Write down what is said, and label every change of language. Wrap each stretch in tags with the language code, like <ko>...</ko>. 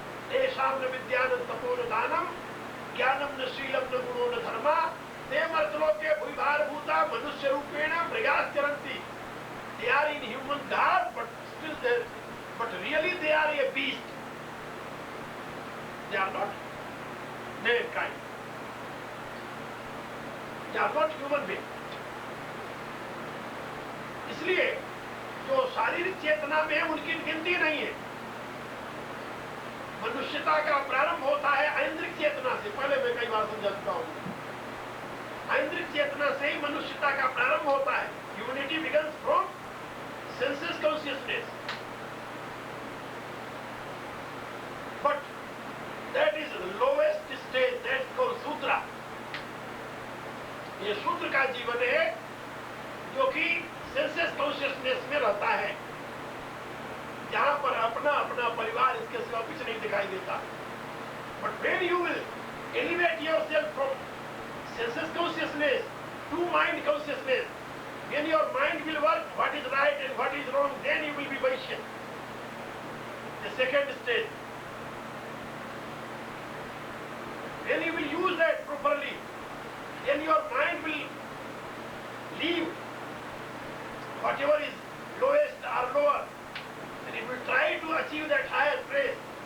<sa>तेषां न विद्यानं तपो न दानं ज्ञानं न शीलं न गुणो न धर्मा ते मर्तलोके भूभारभूता मनुष्य रूपेण मृगाश्चरन्ति.</sa> <en>They are in human garb, but really they are a beast. They are not mankind. They are not human being.</en> <hi>इसलिए जो शारीरिक चेतना में है उनकी गिनती नहीं है. मनुष्यता का प्रारंभ होता है ऐन्द्रिक चेतना से. पहले मैं कई बार समझा चुका हूं. ऐन्द्रिक चेतना से ही मनुष्यता का प्रारंभ होता है.</hi> <en>Humanity begins from senses consciousness. But that is lowest stage, that called Shudra.</en> <hi>ये शूद्र का जीवन है जो कि सेंसेस कॉन्शियसनेस में रहता है, जहां पर अपना अपना परिवार इसके सिवा कुछ नहीं दिखाई देता.</hi> <en>But when you will elevate yourself from senses consciousness to mind consciousness, when your mind will work what is right and what is wrong, then you will be Vaishya. The second stage, when you will use that properly, then your mind will leave whatever is lowest or lower, and it will try to achieve that higher place.</en>